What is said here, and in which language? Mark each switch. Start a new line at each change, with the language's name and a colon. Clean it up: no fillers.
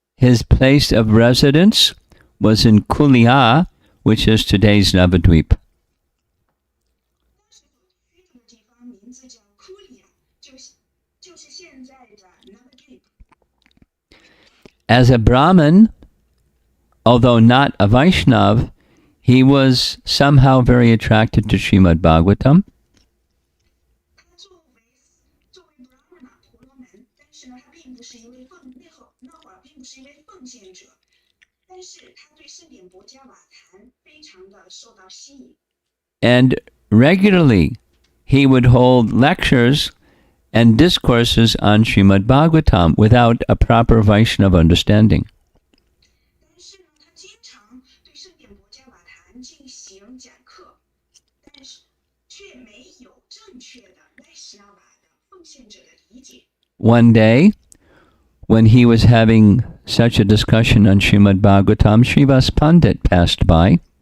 English: His place of residence was in Kulia, which is today's Navadvip.
Chinese: 当时所居住的地方名字叫 Kulia， 就是现在的 Navadvip。
English: As a Brahmin, although not a Vaishnav, he was somehow very attracted to Srimad Bhagavatam.
Chinese: 他作为 Brahmana 婆罗门，但是呢，他并不是一位那会儿并不是一位奉献者，但是他对圣典博伽瓦坛非常的受到吸引。
English: And regularly he would hold lectures and discourses on Srimad Bhagavatam without a proper Vaishnava understanding.
Chinese: 但是呢，他经常对圣典博伽瓦坛进行讲课，但是却没有正确的 Vaishnava 的奉献者的理解。
English: One day, when he was having such a discussion on Srimad Bhagavatam, Srivas Pandit passed by.